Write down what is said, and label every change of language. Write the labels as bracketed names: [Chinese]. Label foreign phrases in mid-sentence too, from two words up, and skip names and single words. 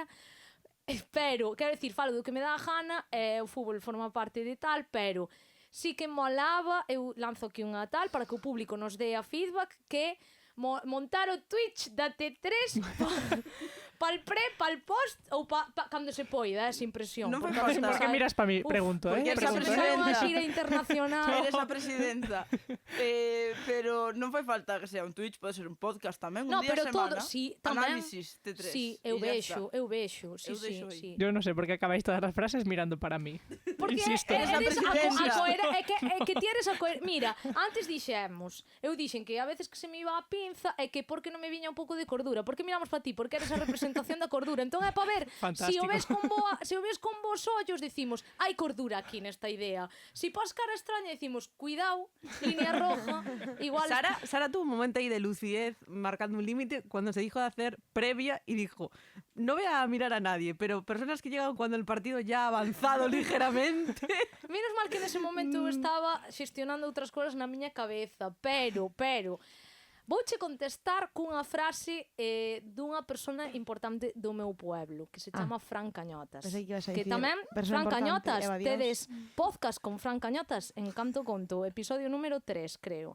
[Galician] Pero, quero dicir, falo do que me dá a gana, o fútbol forma parte de tal, pero sí que molaba, eu lanzo aquí unha tal para que o público nos dé a feedback, que montar o Twitch da T3 pal pre, pal post ou cando se poida, esa impresión. Non fai Porque falta. [Spanish] ¿Por qué miras para mí? [Galician] Uf, Pregunto, porque Porque esa se Pregunto, presenta unha presidenta. xira internacional. Eres a presidenta. Pero non fai falta que sea un Twitch, pode ser un podcast tamén, un No, día pero a semana. todo, sí, tamén. Análisis T3. Sí, e eu ya vexo, está. sí, Eu deixo aí. sí. [Spanish] Yo no sé por qué acabáis todas las frases mirando para mí. [Galician] Porque Insisto. eres a presidenta. é que ti eres a coherente. Mira, antes dixemos, eu dixen que a veces que se me iba a pinza é que porque non me viña un pouco de cordura. Porque miramos para ti, porque eres a representación da cordura. Entón é para ver, se o ves con vos ollos, decimos, hai cordura aquí nesta idea. Se pos cara extraña, decimos, cuidado, [Spanish] línea roja, [Galician] igual... [Spanish] Sara tuvo un momento ahí de lucidez marcando un límite cuando se dijo de hacer previa y dijo, no voy a mirar a nadie, pero personas que llegan cuando el partido ya ha avanzado ligeramente. [Galician] Menos mal que nese momento eu estaba xestionando outras cousas na miña cabeza, pero vouche contestar cunha frase dunha persona importante do meu pueblo, que se chama Fran Cañotas. Pensei que ibas a Que dicir tamén, persona Fran importante, Cañotas, Eva Dios. tedes podcast con Fran Cañotas en Canto Conto, episodio número 3, creo.